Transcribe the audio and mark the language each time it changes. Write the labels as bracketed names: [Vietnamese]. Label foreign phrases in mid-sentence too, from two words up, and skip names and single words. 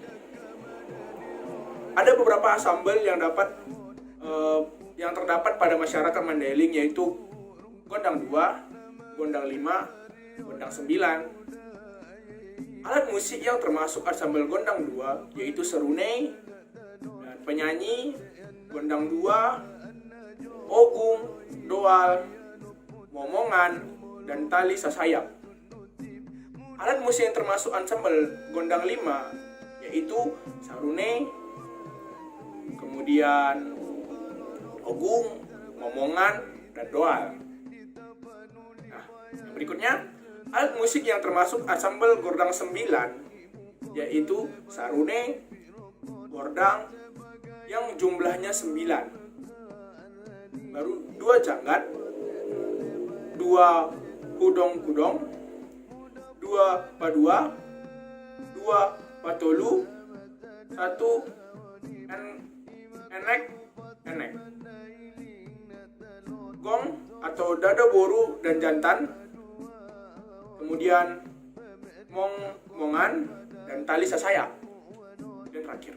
[Indonesian] Ada beberapa sambal yang terdapat pada masyarakat Mandailing, yaitu gondang 2, gondang 5, gondang 9. Alat musik yang termasuk ansambel gondang 2 yaitu serunei, dan penyanyi gondang 2, ogung, doal, momongan, dan tali sasayap. Alat musik yang termasuk ansambel gondang 5 yaitu sarunei, kemudian ogung, momongan, dan doal. Nah, yang berikutnya, alat musik yang termasuk ansambel gordang 9 yaitu sarunei, gordang yang jumlahnya 9, baru 2 janggat, 2 hudong-hudong, 2 padua, 2 patolu, 1 enek, gong atau dada boru dan jantan, kemudian mongan dan tali sasayap, dan terakhir.